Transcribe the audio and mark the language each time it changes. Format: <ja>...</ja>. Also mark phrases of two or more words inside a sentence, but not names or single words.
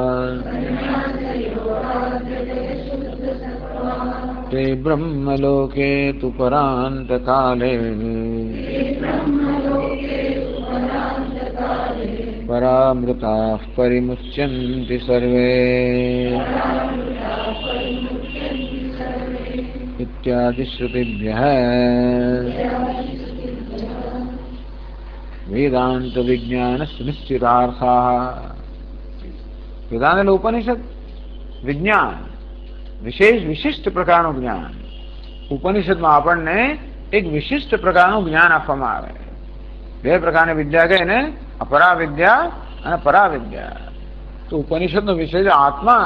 <sa>ते ब्रह्मलोके तु परांत काले परामृताः परिमुच्यन्ति सर्वे इत्यादि श्रुतिभ्यः वेदांत विज्ञान सुनिश्चितार्थाः.</sa> <gu>वेदांत એટલે ઉપનિષદ, વિજ્ઞાન વિશિષ્ટ પ્રકારનું જ્ઞાન. ઉપનિષદમાં આપણને એક વિશિષ્ટ પ્રકારનું જ્ઞાન આપવામાં આવે. બે પ્રકારની વિદ્યા કહે ને, અપરાવિદ્યા અને પરાવિદ્યા. તો ઉપનિષદનો વિષય છે આત્મા.</gu>